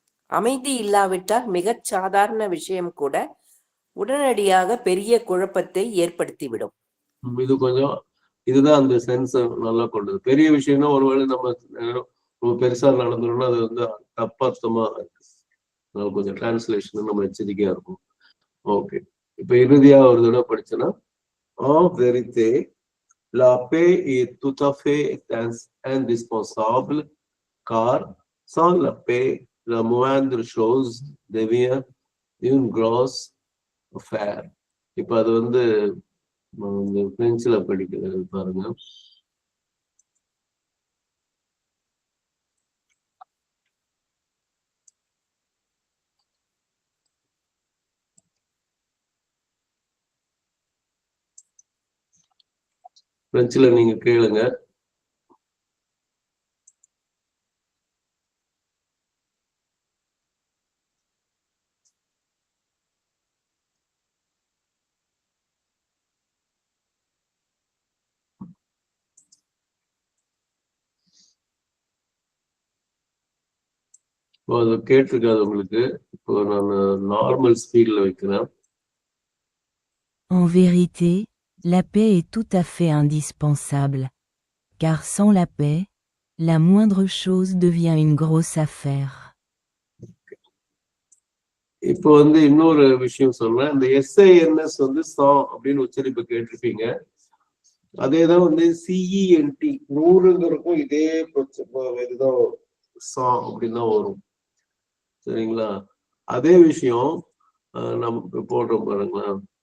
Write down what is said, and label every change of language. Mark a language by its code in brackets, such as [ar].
[ta] அமைதி இல்லாவிட்டால் மிகச் சாதாரண விஷயம் கூட உடனடியாக பெரிய குழப்பத்தை ஏற்படுத்திவிடும். இது கொஞ்சம் இதுதான் அந்த சென்ஸ் நல்லா கொண்டது. பெரிய விஷயம்னா ஒருவேளை நம்ம பெருசா நடந்தோம்னா அது வந்து தப்பார்த்தமா இருக்கு. கொஞ்சம் டிரான்ஸ்லேஷன் நம்ம எச்சரிக்கையா இருக்கும். ஓகே, இப்ப இறுதியா ஒரு தடவை படிச்சோன்னா, [fr] en vérité la paix est tout à fait indispensable car sans la paix la moindre chose devient une grosse affaire. [ta] இப்ப அது வந்து பிரெஞ்சுல படிக்கிறது பாருங்க. பிரெஞ்சுல நீங்க கேளுங்க. அது கேட்டிருக்காது உங்களுக்கு. இப்போ நான் நார்மல் ஸ்பீட்ல வைக்கிறேன். [fr] En vérité, la paix est tout à fait indispensable, car sans la paix, la moindre chose devient une grosse affaire. [ta] இப்போ வந்து இன்னொரு விஷயம் சொல்றேன். இந்த SINS வந்து சா அப்படின்னு உச்சரிப்பு கேட்டிருப்பீங்க. அதேதான் வந்து CENT 100ங்கிறக்கும் இதே இதுதான் சா அப்படின்னு தான் வரும். சரிங்களா? அதே விஷயம் நம்ம போடுறோம் பாருங்களேன்.